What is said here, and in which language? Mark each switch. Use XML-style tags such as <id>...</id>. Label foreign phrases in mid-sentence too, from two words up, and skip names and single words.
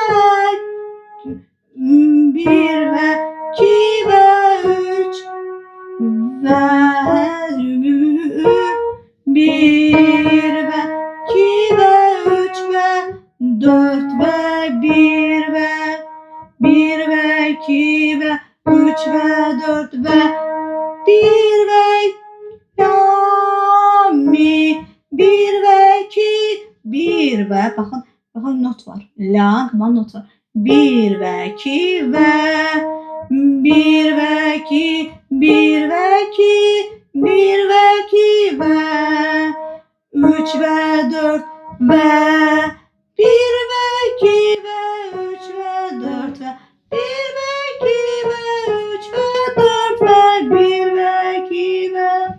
<tr>1 və 2 və 3 və 1 və 2 və 3 və 4 və 1 və 2 və 3 və 4 və bir ve la mi, bir ve iki, bir ve bakın not var. La tamam not var. Bir ve iki ve bir ve iki, bir ve iki, bir ve iki ve üç ve dört ve bir ve iki ve üç ve dört ve bir ve iki ve üç ve dört ve bir ve iki ve</tr>